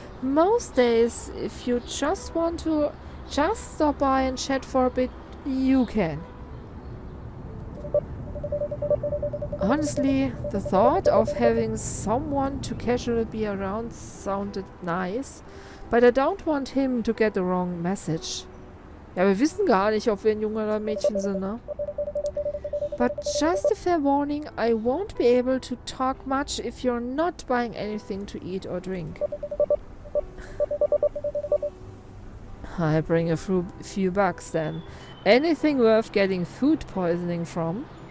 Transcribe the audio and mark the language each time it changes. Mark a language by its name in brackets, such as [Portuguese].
[English] Most days, if you just want to just stop by and chat for a bit, you can. Honestly, the thought of having someone to casually be around sounded nice, but I don't want him to get the wrong message. [German] Ja, wir wissen gar nicht, ob wir ein Junge oder ein Mädchen sind, ne? [English] But just a fair warning, I won't be able to talk much if you're not buying anything to eat or drink. I bring a few bucks then. Anything worth getting food poisoning from?